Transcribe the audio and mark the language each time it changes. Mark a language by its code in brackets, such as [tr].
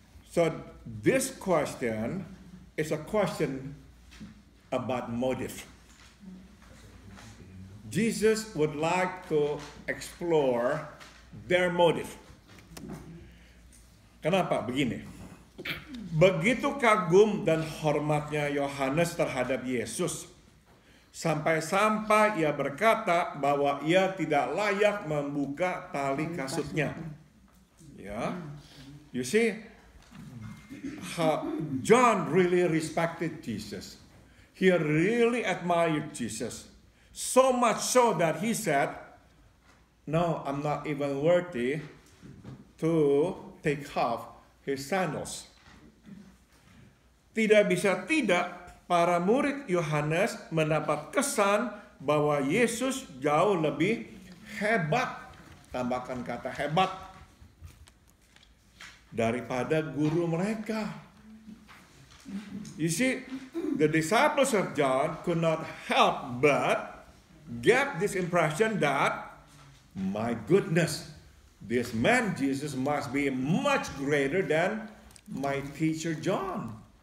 [en] So this question is a question about motive. Jesus would like to explore their motive. [id] Kenapa? Begini. Begitu kagum dan hormatnya Yohanes terhadap Yesus, sampai-sampai ia berkata bahwa ia tidak layak membuka tali kasutnya. [en] Ya, you see, John really respected Jesus. He really admired Jesus. So much so that he said, "No, I'm not even worthy to take off his sandals." [id] Tidak bisa tidak, para murid Yohanes mendapat kesan bahwa Yesus jauh lebih hebat, tambahkan kata hebat, daripada guru mereka. [en] You see, the disciples of John could not help but get this impression that, my goodness, this man Jesus must be much greater than my teacher John.